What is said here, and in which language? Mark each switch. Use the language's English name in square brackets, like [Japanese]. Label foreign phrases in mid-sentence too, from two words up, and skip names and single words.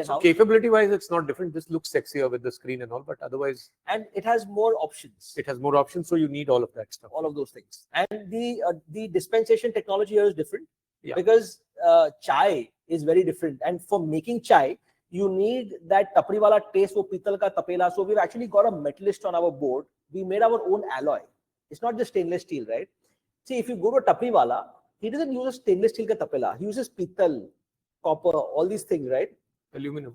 [English] So capability-wise, it's not different. This looks sexier with the screen and all, but otherwise... And it has more options. It has more options, so you need all of that stuff. All of those things. And the dispensation technology here is different because chai is very different. And for making chai, you need that Tapri wala taste, [Hindi] वो पीतल का तपेला. [English] So we've actually got a metallist on our board. We made our own alloy. It's not just stainless steel, right? See, if you go to Tapri wala, he doesn't use a stainless steel [Hindi] का तपेला. [English] He uses pital, copper, all these things, right? Aluminum.